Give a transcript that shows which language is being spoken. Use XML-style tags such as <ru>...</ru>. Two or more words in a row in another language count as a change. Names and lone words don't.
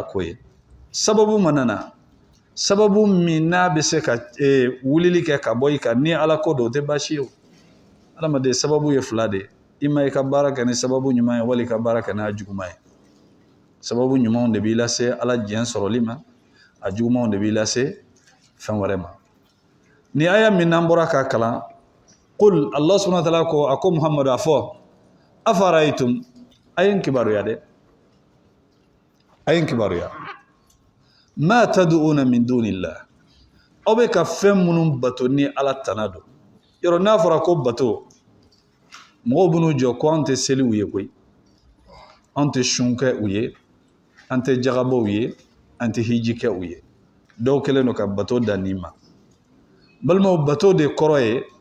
<bm>ko ye sababu mana na sababu min n'a bɛ se ka wulili kɛ ka bɔ i kan ni ala ko don o tɛ baasi ye o adamaden sababu ye fila de i ma i ka baara kɛ ni sababu ɲuman ye wali i ka baara kɛ n'a juguman ye sababu ɲumanw de b'i lase ala diɲɛ sɔrɔli ma a jugumanw de b'i lase fɛn wɛrɛ ma ni aya min n'an bɔra k'a kalan qul Allah</bm> <ar>سبحانه وتعالى</ar> <bm>ko a ko Muhammadu a fɔ afara'aytum a ye n kibaruya dɛ a ye n kibaruya</bm> <ar>ما تدعون من دون الله</ar> <bm>aw bɛ ka fɛn minnu bato ni ala tana don yɔrɔ n'a fɔra ko bato mɔgɔw b'u jɔ ko an tɛ seli u ye koyi an tɛ sun kɛ u ye an tɛ jagabɔ u ye an tɛ hiji kɛ u ye dɔw kɛlen don ka bato da nin ma balimaw bato de kɔrɔ ye</bm>